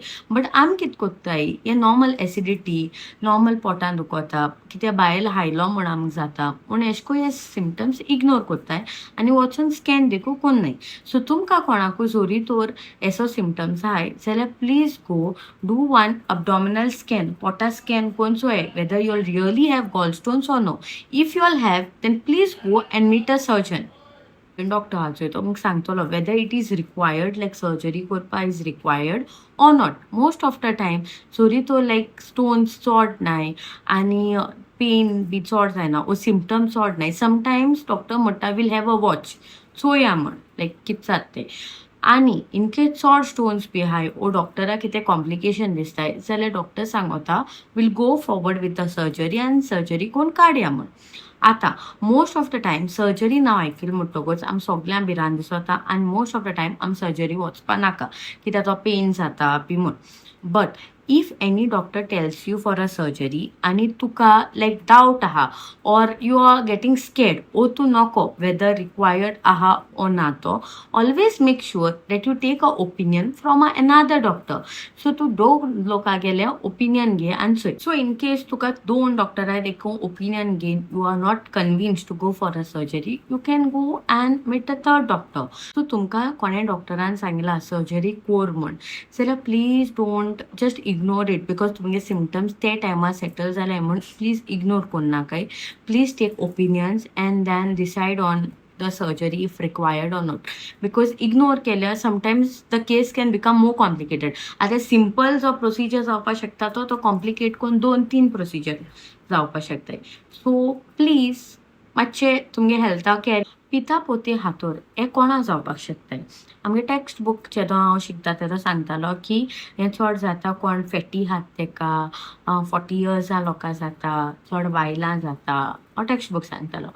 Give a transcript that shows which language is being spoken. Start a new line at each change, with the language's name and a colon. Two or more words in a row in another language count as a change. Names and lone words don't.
Konkani: बट आमी कितें कोत्ताय हे
English: normal acidity
Konkani: नॉर्मल पोटान दुखोता कित्याक बायल हायलो म्हण आमकां जाता म्हूण एशको हे
English: symptoms ignore
Konkani: कोत्ताय आनी वचून स्कॅन देखून कोन्नाय. सो तुमकां कोणाकूय जोरी तोर एसो सिम्पटम्स आहाय जाल्यार
English: please go do one abdominal scan
Konkani: पोटा स्कॅन कोरून चोय
English: whether you'll really have gallstones or no. If you'll have then please go and meet a surgeon.
Konkani: डॉक्टर हा चोय तो तुमकां सांगतलो
English: whether it is required like surgery करपा is required or not. most of the time
Konkani: जोरी तो
English: like stones
Konkani: चोड नाय आनी पेन बी चोड जायना ओ सिम्पटम चोड नाय समटायम्स डॉक्टर म्हणटा
English: we'll have a watch
Konkani: चोया म्हण लायक कितें जाता तें. आनी
English: in case
Konkani: चोड स्टोन्स बी आहाय ओ डॉक्टरा कितें कॉम्प्लिकेशन दिसताय जाल्यार डॉक्टर सांगता
English: we'll go forward with the surgery
Konkani: आनी सर्जरी कोरून काडया म्हण. आतां
English: most of the time
Konkani: सर्जरी नांव आयकली म्हणटकूच आमी सगळ्यां भिरांत दिसता आनी
English: most of the time
Konkani: आमी सर्जरी वचपा नाका कित्याक तो पेन जाता बी म्हूण.
English: But if any doctor tells you for a surgery
Konkani: आनी तुका लायक डावट आहा
English: or you are getting scared
Konkani: ओ तूं नॉको
English: whether required
Konkani: आहा ओ ना तो
English: always make sure that you take a opinion from another doctor.
Konkani: सो तूं दोन लोकां गेले ओपिनियन घे आनी चोय.
English: So in case
Konkani: तुका दोन डॉक्टरां देखून ओपिनियन घेवन
English: you are not convinced to go for a surgery you can go and meet a third doctor.
Konkani: सो तुमकां कोणे डॉक्टरान सांगला सर्जरी कोर म्हण जाल्यार
English: please don't just ignore it because
Konkani: तुमगे सिम्पटम्स ते टायमार सेटल जाले म्हण प्लीज इग्नोर कोन्न नाकाय.
English: Please take opinions and then decide on the surgery if required or not because ignore केल्यार sometimes the case can become more complicated.
Konkani: आता सिंपल जो प्रोसिजर जावपा शकता तो कॉम्प्लिकेट करून 2-3 प्रोसिजर जावपा शकता. सो प्लीज मातशे तुमगे हेल्था केअर. पिता पोती हातोर हे कोणा जावपाक शकताय. आमगे
English: text book
Konkani: जेदो हांव शिकता तेदो सांगतालो की हें चड जाता कोण फॅटी आहात तेका 40 इयर्सां लोकां जाता चड बायलां जाता हो
English: text book
Konkani: सांगतालो.